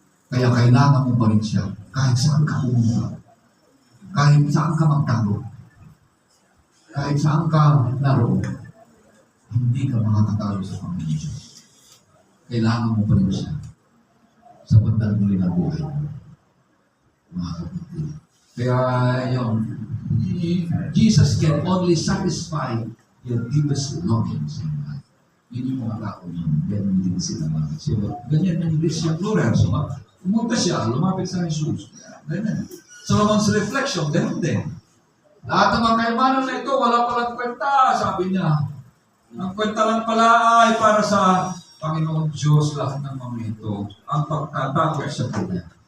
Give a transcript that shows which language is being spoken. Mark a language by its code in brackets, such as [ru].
[tl] Kaya kailangan mo pa rin siya kahit saan ka pumunta. Kahit saan ka magtago. Kahit saan ka naroon. Hindi ka makakatalo sa Panginoon Diyos. Kailangan mo pa rin siya sa bandang muli ng buhay mo. Mga kapatid. Kaya yun, [en] Jesus can only satisfy your deepest longings in life. [tl] Yun yung mga tao yun. Ganyan din sila mga. So, ganyan yung Christian plural. So, pumunta siya, lumapit sa Jesus. Ganyan. Solomon's reflection, ganun din. Lahat ng mga kayamanan na ito, wala palang kwenta, sabi niya. Ang kwenta lang pala ay para sa Panginoon Diyos, lahat ng mga ito, ang pagtatakot sa Kanya.